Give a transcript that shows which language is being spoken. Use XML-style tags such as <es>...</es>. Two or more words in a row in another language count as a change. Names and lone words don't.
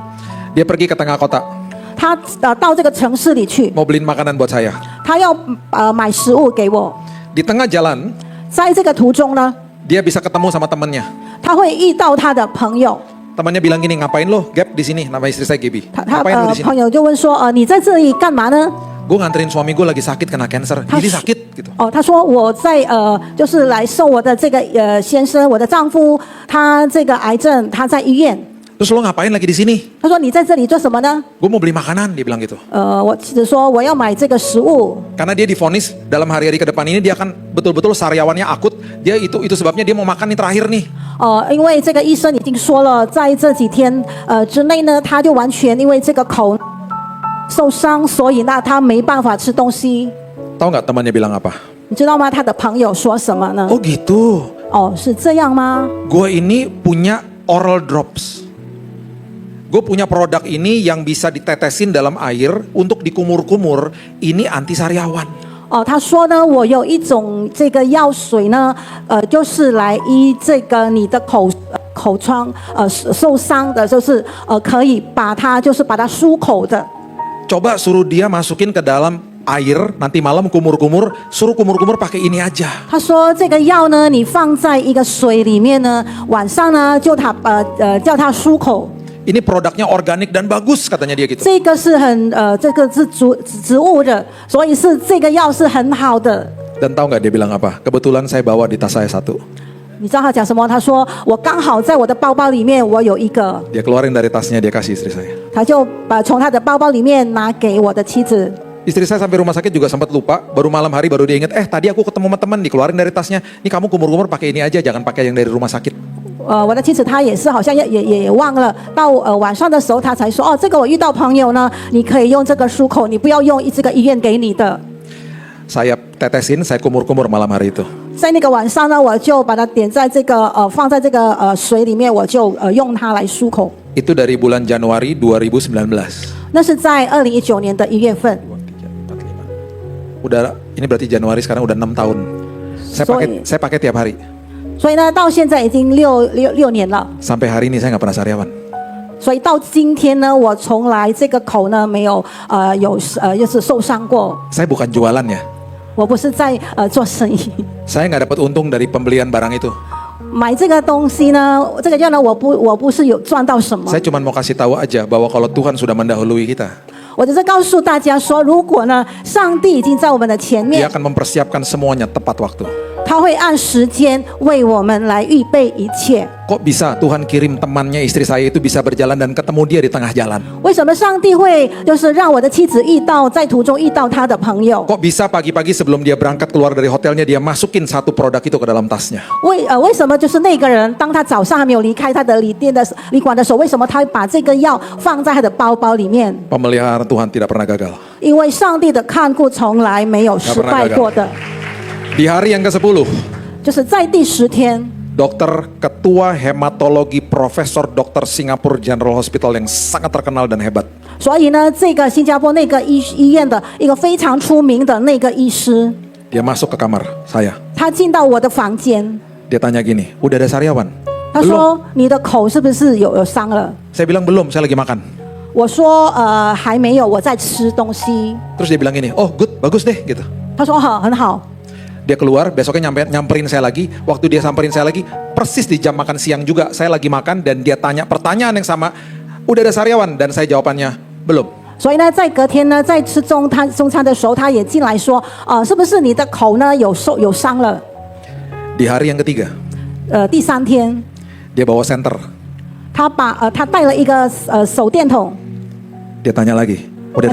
<id>Dia pergi ke tengah kota,</id> <zh>他到这个城市里去，</zh> <id>mau beliin makanan buat saya.</id> <zh>他要买食物给我。</zh> <id>Di tengah jalan,</id> <zh>在这个途中呢，</zh> <id>dia bisa ketemu sama temannya.</id> <zh>他会遇到他的朋友，</zh> <id>Temannya bilang gini, ngapain lo Gap di sini? Nama istri saya Gaby.</id> <zh>他</zh> <id>Ngapain lo di sini?</id> <zh>朋友就问说，你在这里干嘛呢？</zh> <id>Gue nganterin suami gue lagi sakit kena cancer. Jadi sakit gitu.</id> <zh>他说我在就是来送我的这个先生，我的丈夫，他这个癌症，他在医院。</zh> <id>Terus lo ngapain lagi di sini?</id> <zh>他说你在这里做什么呢？</zh> <id>Gue mau beli makanan, dia bilang gitu.</id> <zh>我妻子说我要买这个食物，</zh> <id>Karena dia divonis dalam hari-hari ke depan ini dia akan betul-betul sariawannya akut. Dia itu sebabnya dia mau makan nih terakhir nih.</id> <zh>因为这个医生已经说了，在这几天之内呢，他就完全因为这个口受伤，所以那他没办法吃东西。</zh> <id>Tahu nggak temannya bilang apa?</id> <zh>你知道吗？他的朋友说什么呢？</zh> <id>Oh gitu.</id> <zh>是这样吗？</zh> <id>Gue ini punya</id> <en>oral drops.</en> <id>Gue punya produk ini yang bisa ditetesin dalam air untuk dikumur-kumur. Ini anti sariawan.</id> <zh>他说呢，我有一种这个药水呢，就是来医这个你的口疮受伤的，就是可以把它漱口的。</zh> <id>Coba suruh dia masukin ke dalam air, nanti malam kumur-kumur, suruh kumur-kumur pakai ini aja.</id> <zh>他说这个药呢，你放在一个水里面呢，晚上呢就叫它漱口。</zh> <id>Ini produknya organik dan bagus katanya dia gitu.</id> <zh>这个是这个是植物的，所以这个药是很好的。</zh> <id>Dan tahu nggak dia bilang apa? Kebetulan saya bawa di tas saya satu.</id> <zh>你知道他讲什么？他说我刚好在我的包包里面，我有一个。</zh> <id>Dia keluarin dari tasnya, dia kasih istri saya.</id> <zh>他就从他的包包里面拿给我的妻子。</zh> <id>Istri saya sampai rumah sakit juga sempat lupa. Baru malam hari baru dia ingat, tadi aku ketemu sama teman, dikeluarin dari tasnya. Ini kamu kumur-kumur pakai ini aja, jangan pakai yang dari rumah sakit.</id> <zh>我的妻子她也是好像也忘了，到晚上的时候她才说，这个我遇到朋友呢，你可以用这个漱口，你不要用这个医院给你的。</zh> <id>Saya tetesin, saya kumur-kumur malam hari itu.</id> <zh>在那个晚上呢，我就把它点在这个放在这个水里面，我就用它来漱口。</zh> <id>Itu dari bulan Januari 2019.</id> <zh>那是在2019年的1月份。</zh> <id>Udah, ini berarti Januari sekarang udah 6 tahun. Saya pakai tiap hari.</id> <zh>所以呢，到现在已经六年了。</zh> <id>Sampai hari ini saya nggak pernah sariawan.</id> <zh>所以到今天呢，我从来这个口呢没有就是受伤过。</zh> <id>Saya bukan jualan ya.</id> <zh>我不是在做生意。</zh> <id>Saya nggak dapat untung dari pembelian barang itu.</id> <zh>买这个东西呢，这个药呢，我不是有赚到什么。</zh> <id>Saya cuma mau kasih tahu aja bahwa kalau Tuhan sudah mendahului kita,</id> <zh>我只是告诉大家说，如果呢，上帝已经在我们的前</zh> <id>Dia</id> <zh>面，</zh> <id>akan mempersiapkan semuanya tepat waktu.</id> <zh>他会按时间为我们来预备一切。</zh> <id>Kok bisa Tuhan kirim temannya istri saya itu bisa berjalan dan ketemu dia di tengah jalan?</id> <zh>为什么上帝会就是让我的妻子在途中遇到他的朋友？</zh> <id>Kok bisa pagi-pagi sebelum dia berangkat keluar dari hotelnya dia masukin satu produk itu ke dalam tasnya?</id> <zh>为什么就是那个人，当他早上还没有离开他的旅馆的时候，为什么他会把这个药放在他的包包里面？</zh> <id>Pemeliharaan Tuhan tidak pernah gagal.</id> <zh>因为上帝的看顾从来没有失败过的。</zh> <id>Di hari yang ke-10,</id> <zh>就是在第10天，</zh> <id>dokter ketua hematologi Profesor Dr. Singapore General Hospital yang sangat terkenal dan hebat.</id> <zh>所以呢，这个新加坡那个医院的一个非常出名的那个医师，</zh> <id>Dia masuk ke kamar saya.</id> <zh>他进到我的房间，</zh> <id>Dia tanya gini, udah ada sariawan?</id> <zh>他说：“你的口是不是有伤了？”</zh> <id>Saya bilang belum, saya lagi makan.</id> <zh>我说：“还没有，我在吃东西。</zh> <id>Terus dia bilang gini,</id> <en>oh good,</en> <id>bagus deh gitu. ”</id> <zh>他说：“好，很好。”</zh> <id>Dia keluar, besoknya nyamperin saya lagi. Waktu dia samperin saya lagi, persis di jam makan siang juga. Saya lagi makan dan dia tanya pertanyaan yang sama. Udah ada sariawan? Dan saya jawabannya, belum.</id> <zh>所以呢，在隔天呢，在吃中餐的时候，他也进来说：“是不是你的口呢有伤了</zh> <id>Di hari yang ketiga, ？”</id> <zh>第3天，</zh> <id>dia bawa senter.</id> <zh>他带了一个手电筒，</zh> <id>Dia tanya lagi, udah</id>